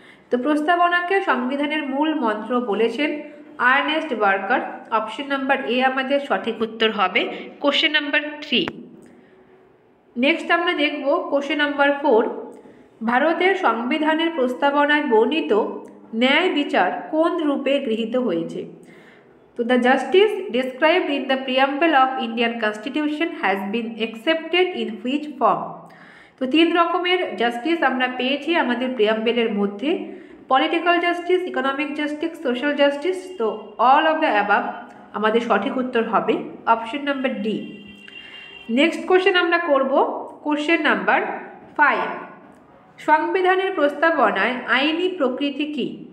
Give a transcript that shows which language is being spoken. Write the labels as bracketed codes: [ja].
[bn] তো প্রস্তাবনাকে সংবিধানের মূল মন্ত্র বলেছেন Ernst Barker. Option number A আমাদের সঠিক উত্তর হবে কোশ্চেন নাম্বার 3। নেক্সট আমরা দেখব কোশ্চেন নাম্বার 4, ভারতের সংবিধানের প্রস্তাবনায় বর্ণিত ন্যায় বিচার কোন রূপে গৃহীত হয়েছে? [en] তো the justice described in the preamble of Indian Constitution has been accepted in which form? [bn] তো 3 রকমের জাস্টিস আমরা পেয়েছি আমাদের প্রিয়াম্বেলের মধ্যে, political justice, economic justice, social justice. তো [en] all of the above [bn] আমাদের সঠিক উত্তর হবে option number D. Next question আমরা করব কোশ্চেন নাম্বার 5, সংবিধানের প্রস্তাবনায় আইনি প্রকৃতি কী?